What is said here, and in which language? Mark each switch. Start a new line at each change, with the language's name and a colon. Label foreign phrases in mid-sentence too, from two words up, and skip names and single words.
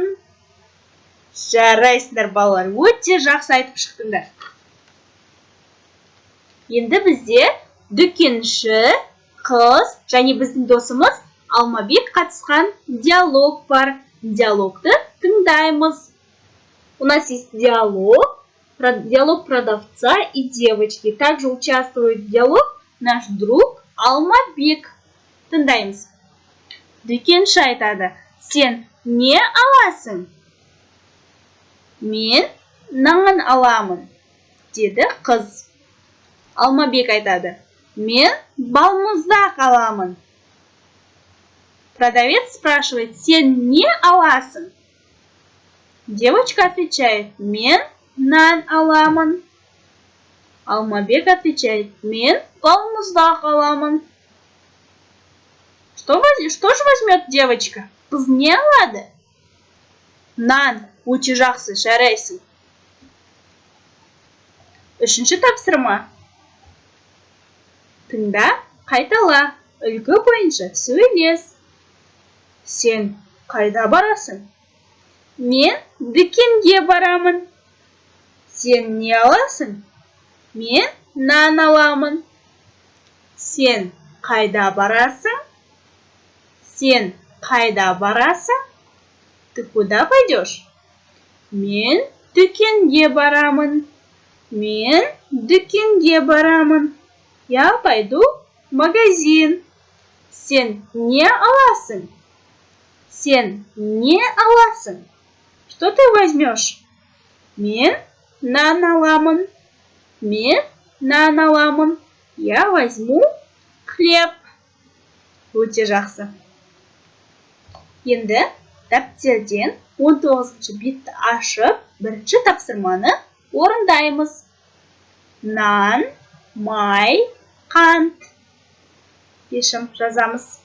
Kazakh: Жарайсыңдар балалар, өте жақсы айтып шықтыңдар. Енді бізде дүкенші, қыз және біздің досымыз Алмабек қатысқан диалог бар. Диалогты тыңдаймыз.
Russian: У нас есть диалог, диалог продавца и девочки. Также участвует в диалог наш друг Алмабек.
Kazakh: Тыңдаймыз. Дүкенші айтады. Сен не аласың? Мен нан аламын, деді қыз. Алмабек айтады. Мен балмұздақ аламын.
Russian: Продавец спрашивает,
Kazakh: сен не аласың?
Russian: Девочка отвечает,
Kazakh: мен нан аламын. Алмабек отвечает, мен балмұздақ аламын.
Russian: Что же возьмет девочка?
Kazakh: Қыз не алады? Нан, өте жақсы, жарайсың. Үшінші тапсырма. Тыңда, қайтала, үлгі бойынша сөйлес. Сен қайда барасың? Мен дүкенге барамын. Сен не аласың? Мен нан аламын. Сен қайда барасың? Сен қайда барасың?
Russian: Ты куда пойдешь?
Kazakh: Мен дүкенге барамын. Мен дүкенге барамын.
Russian: Я пойду в магазин.
Kazakh: Сен не аласың? Сен не аласың?
Russian: Что ты возьмешь?
Kazakh: Мен нан аламын. Мен нан аламын.
Russian: Я возьму хлеб.
Kazakh: Өте жақсы. Енді дәптерден 19-шы бетті ашып, бірінші тапсырманы орындаймыз. Нан, май, қант. Шешім жазамыз.